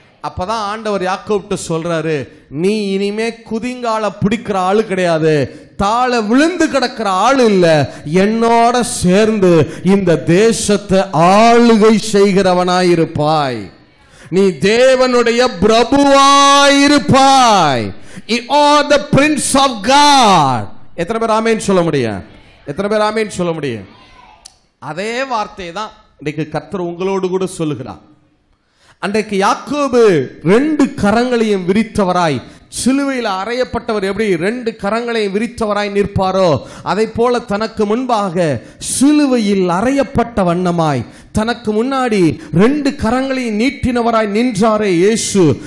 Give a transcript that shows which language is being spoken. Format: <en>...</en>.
<ta>அப்பதான் ஆண்டவர் யாக்கோபிட்ட சொல்றாரு, நீ இனிமே குதிங்கால பிடிக்கிற ஆளு கிடையாது, தாழ விழுந்து கிடக்கிற ஆளு இல்ல, என்னோட சேர்ந்து இந்த தேசத்தை ஆளுகை செய்கிறவனாயிருப்பாய், நீ தேவனுடைய பிரபுவாயிருப்பாய்.</ta> <en>You are the prince of God.</en> <ta>எத்தனை பேர் ஆமென் சொல்ல முடியும்? எத்தனை பேர் ஆமென் சொல்ல முடியும்? அதே வார்த்தை தான் இன்னைக்கு கர்த்தர் உங்களோடு கூட சொல்லுகிறார். அன்றைக்கு யாக்கோபு 2 கரங்களையும் விரித்தவராய், சிலுவையில் அறையப்பட்டவர் எப்படி 2 கரங்களையும் விரித்தவராய் நிற்பாரோ அதை போல தனக்கு முன்பாக சிலுவையில் அறையப்பட்ட வண்ணமாய் தனக்கு முன்னாடி 2 கரங்களையும் நீட்டினவராய் நின்றாரே இயேசு.</ta>